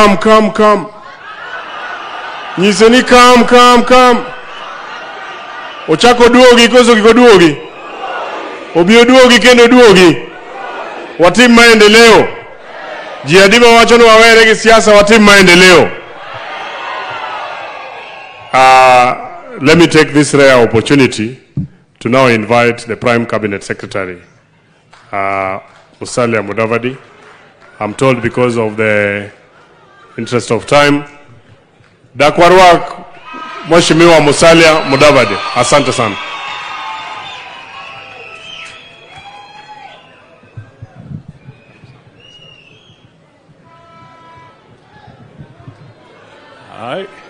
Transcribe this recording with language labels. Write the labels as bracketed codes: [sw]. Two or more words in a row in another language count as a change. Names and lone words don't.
[en] come. [luo] Nyise ni come. Ochako duogi koso kiko duogi. Obio duogi kendo duogi. Watim maendeleo. Jiadima wacho ni wawere gi siasa watim maendeleo. [en] Let me take this rare opportunity to now invite the Prime Cabinet Secretary, Musalia Mudavadi. I'm told because of the interest of time. [luo] Dakwarwa Mheshimiwa Musalia Mudavadi. [sw] Asante sana. Hai.